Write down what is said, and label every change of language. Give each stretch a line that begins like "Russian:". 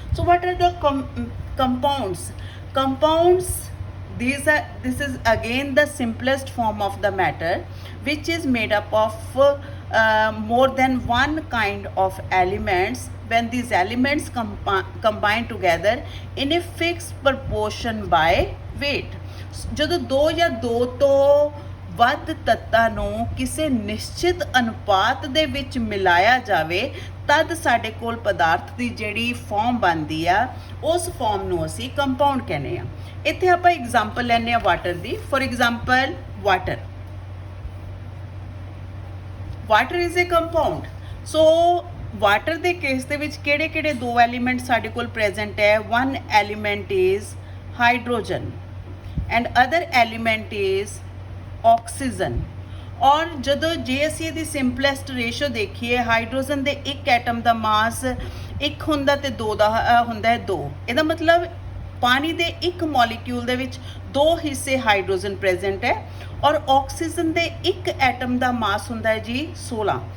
English: So what are the compounds? Compounds, this is again the simplest form of the matter, which is made up of more than one kind of elements when these elements combine together in a fixed proportion by weight.
Punjabi: ਜਦੋਂ ਦੋ ਜਾਂ ਦੋ ਤੋਂ ਵੱਧ ਤੱਤਾਂ ਨੂੰ ਕਿਸੇ ਨਿਸ਼ਚਿਤ ਅਨੁਪਾਤ ਦੇ ਵਿੱਚ ਮਿਲਾਇਆ ਜਾਵੇ ਤਦ ਸਾਡੇ ਕੋਲ ਪਦਾਰਥ ਦੀ ਜਿਹੜੀ ਫਾਰਮ ਬਣਦੀ ਆ ਉਸ ਫਾਰਮ ਨੂੰ ਅਸੀਂ ਕੰਪਾਊਂਡ ਕਹਿੰਦੇ ਆ। ਇੱਥੇ ਆਪਾਂ ਐਗਜ਼ਾਮਪਲ ਲੈਂਦੇ ਆ water ਦੀ।
English: For example water is a compound.
Punjabi: So water ਦੇ ਕੇਸ ਦੇ ਵਿੱਚ ਕਿਹੜੇ ਕਿਹੜੇ ਦੋ ਐਲੀਮੈਂਟ ਸਾਡੇ ਕੋਲ ਪ੍ਰੈਜ਼ੈਂਟ ਹੈ?
English: one element is hydrogen and other element is oxygen.
Punjabi: ਔਰ ਜਦੋਂ ਜੇ ਅਸੀਂ ਇਹਦੀ ਸਿੰਪਲੈਸਟ ਰੇਸ਼ੋ ਦੇਖੀਏ, ਹਾਈਡਰੋਜਨ ਦੇ ਇੱਕ ਐਟਮ ਦਾ ਮਾਸ ਇੱਕ ਹੁੰਦਾ ਤੇ ਦੋ ਦਾ ਹੁੰਦਾ ਹੈ 2। ਇਹਦਾ ਮਤਲਬ ਪਾਣੀ ਦੇ ਇੱਕ ਮੋਲੀਕਿਊਲ ਦੇ ਵਿੱਚ 2 ਹਿੱਸੇ ਹਾਈਡਰੋਜਨ ਪ੍ਰੈਜ਼ੈਂਟ ਹੈ ਔਰ ਆਕਸੀਜਨ ਦੇ ਇੱਕ ਐਟਮ ਦਾ ਮਾਸ ਹੁੰਦਾ ਹੈ ਜੀ 16।